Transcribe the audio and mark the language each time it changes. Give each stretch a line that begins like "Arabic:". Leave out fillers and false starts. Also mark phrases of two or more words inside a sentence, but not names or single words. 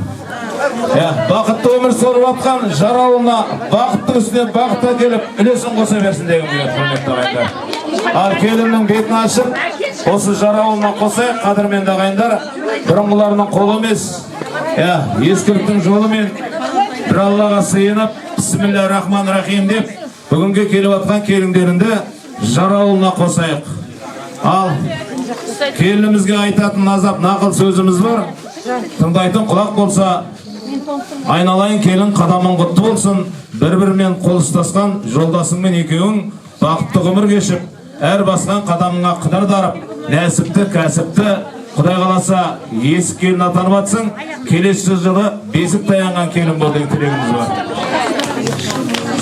Kazakh: Бақытты өмір сүріп жатқан жар ауылына бақыттың үстіне бақытты келіп, үлесін қоса берсін деген ниет, құрметті ағайындар. Ал келіннің бетін ашып, осы жар ауылына қосайық, қадірменді ағайындар. Бұрынғыларының қолы емес, ескіліктің жолымен бір Аллаға сыйынып,
Arabic: بسم الله الرحمن الرحيم
Kazakh: деп, бүгінге келіп жатқан келіндерінде жар ауылына қосайық. Ал келінімізге айтатын назап нақыл сөзіміз бар. Тыңдайтын құлақ болса, айналайын келін қадамың құтты болсын, бір-бірімен қол ұстасқан жолдасыңмен екеуің бақытты ғұмыр кешіп, әр басқан қадамыңа қыдыр дарып, нәсіпті, кәсіпті, Құдай қаласа есік келін атанып атсың, келесі жылы бесік таянған келін бол деген тілегіміз бар.